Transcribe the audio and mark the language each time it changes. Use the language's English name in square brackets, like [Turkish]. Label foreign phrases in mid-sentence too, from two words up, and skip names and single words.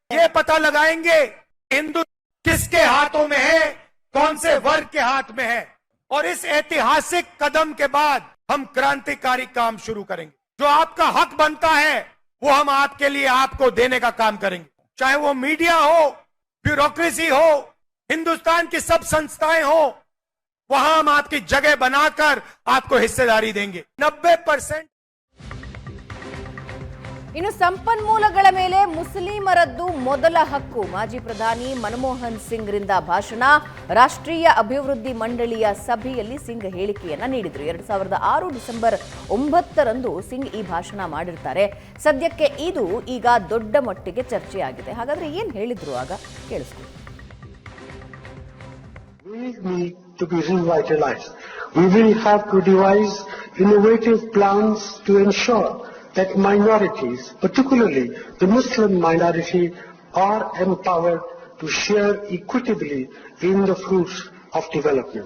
[Hindi] ये पता लगाएंगे हिंदू किसके हाथों में है, कौन से वर्ग के हाथ में है, और इस ऐतिहासिक कदम के बाद हम क्रांतिकारी काम शुरू करेंगे। जो आपका हक बनता है वो हम आपके लिए आपको देने का काम करेंगे, चाहे वो मीडिया हो, ब्यूरोक्रेसी हो, हिंदुस्तान की सब संस्थाएं हो, वहां हम आपकी जगह बनाकर आपको हिस्सेदारी देंगे। 90% [Kannada] ಇನ್ನು ಸಂಪನ್ಮೂಲಗಳ ಮೇಲೆ ಮುಸ್ಲಿಮರದ್ದು ಮೊದಲ ಹಕ್ಕು. ಮಾಜಿ ಪ್ರಧಾನಿ ಮನಮೋಹನ್ ಸಿಂಗ್ರಿಂದ ಭಾಷಣ. ರಾಷ್ಟ್ರೀಯ ಅಭಿವೃದ್ಧಿ ಮಂಡಳಿಯ ಸಭೆಯಲ್ಲಿ ಸಿಂಗ್ ಹೇಳಿಕೆಯನ್ನ ನೀಡಿದ್ರು. 2006 ಡಿಸೆಂಬರ್ 9ರಂದು ಸಿಂಗ್ ಈ ಭಾಷಣ ಮಾಡಿರ್ತಾರೆ. ಸದ್ಯಕ್ಕೆ ಇದು ಈಗ ದೊಡ್ಡ ಮಟ್ಟಿಗೆ ಚರ್ಚೆಯಾಗಿದೆ. ಹಾಗಾದ್ರೆ ಏನ್ ಹೇಳಿದ್ರು ಆಗ ಕೇಳಿಸ್ಕೊಳ್ಳಿ. [English] We need to be revitalized. We will have to devise innovative plans to ensure that minorities, particularly the Muslim minority, are empowered to share equitably in the fruits of development.